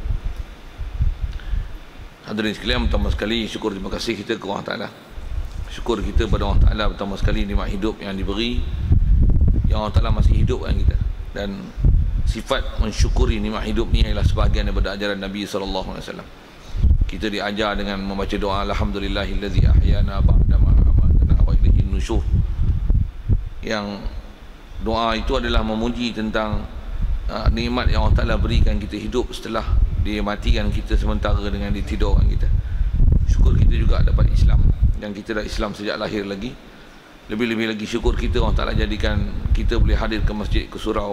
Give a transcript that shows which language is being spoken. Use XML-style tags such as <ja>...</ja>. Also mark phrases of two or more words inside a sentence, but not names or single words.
<ms>Hadirin sekalian, pertama sekali syukur terima kasih kita kepada Allah Taala. Syukur kita kepada Allah Taala pertama sekali nikmat hidup yang diberi, yang Allah Taala masih hidupkan kita. Dan sifat mensyukuri nikmat hidup ni ialah sebahagian daripada ajaran Nabi SAW. Kita diajar dengan membaca doa</ms> <ar>الحمد لله الذي أحيانا بعد ما أماتنا وإليه النشور.</ar> <ms>Yang doa itu adalah memuji tentang nikmat yang Allah Ta'ala berikan kita hidup setelah dia matikan kita sementara dengan ditidurkan kita. Syukur kita juga dapat Islam, yang kita dah Islam sejak lahir lagi. Lebih-lebih lagi syukur kita Allah Ta'ala jadikan kita boleh hadir ke masjid, ke surau.</ms>